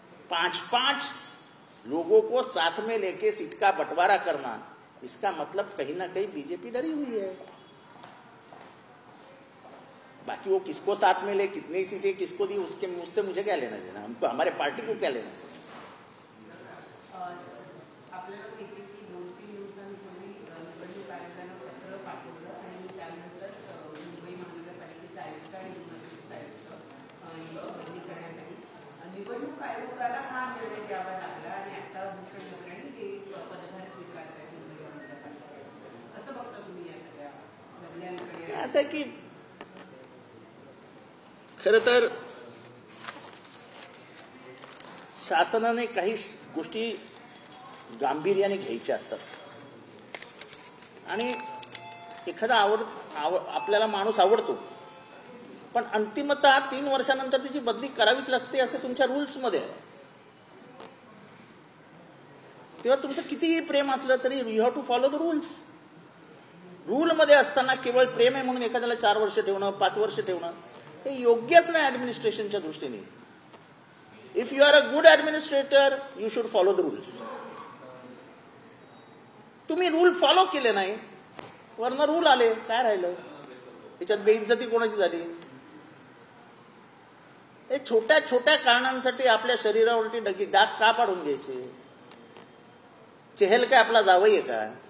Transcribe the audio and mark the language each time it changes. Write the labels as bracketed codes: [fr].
[hi] 5-5 लोगों को साथ में लेके सीट का बंटवारा करना, इसका मतलब कहीं ना कहीं बीजेपी डरी हुई है। बाकी वो किसको साथ में ले, कितनी सीटें किसको दी, उससे मुझे क्या लेना देना, हमको हमारे पार्टी को क्या लेना देना। [mr] आपल्याला माहिती की 2-3 दिवसांपूर्वी निवडणूक आयोगानं पत्र पाठवलं आणि त्यानंतर मुंबई महानगरपालिकेचे आयुक्त आणि निवडणूक आयुक्त यांची बदली करण्यात आली। निवडणूक आयोगाला हा निर्णय द्यावा लागला आणि आता भूषण गगराणी हे पदभार स्वीकारत आहेत मुंबई महानगरपालिकेत। असं बघता तुम्ही या सगळ्या बदल्यांकडे? असं की खरं तर शासनाने काही गोष्टी गांभीर्याने घ्यायच्या असतात आणि एखादा आपल्याला माणूस आवडतो, पण अंतिमतः 3 वर्षानंतर त्याची बदली करावीच लागते असे तुमच्या रूल्समध्ये आहे। तेव्हा तुमचं कितीही प्रेम असलं तरी [en] You have to follow the rules. [mr] रूलमध्ये असताना केवळ प्रेम आहे म्हणून एखाद्याला 4 वर्ष ठेवणं, 5 वर्ष ठेवणं हे योग्यच नाही ऍडमिनिस्ट्रेशनच्या दृष्टीने। [en] If you are a good administrator you should follow the rules. [mr] तुम्ही रूल फॉलो केले नाही, वरनं रूल आले, काय राहिलं त्याच्यात? बेइज्जती कोणाची झाली? हे छोट्या छोट्या कारणांसाठी आपल्या शरीरावरती डाग का पाडून द्यायचे? चेहल काय आपला जावई आहे का?